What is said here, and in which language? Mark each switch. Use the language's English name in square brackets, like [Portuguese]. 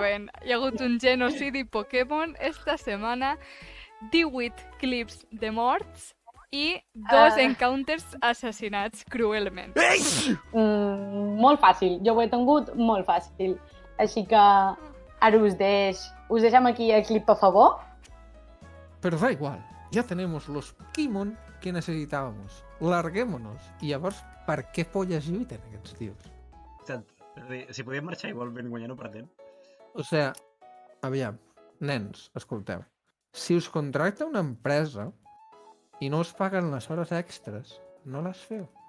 [Catalan] Efectivament, hi ha hagut un genocidi Pokémon esta setmana, 18 clips de morts i 2 encounters assassinats cruelment. Molt fàcil, jo ho he tingut molt fàcil. Així que ara us deixem aquí el clip a favor. [Spanish] Pero da igual, ya tenemos los Pokémon que necesitábamos. Larguémonos. [Catalan] I llavors, per què polles lluiten aquests tios? Exacte. Si podíem marxar igualment guanyant o perdent. O sigui, aviam, nens, escolteu. Si us contracta una empresa i no us paguen les hores extres, no les feu.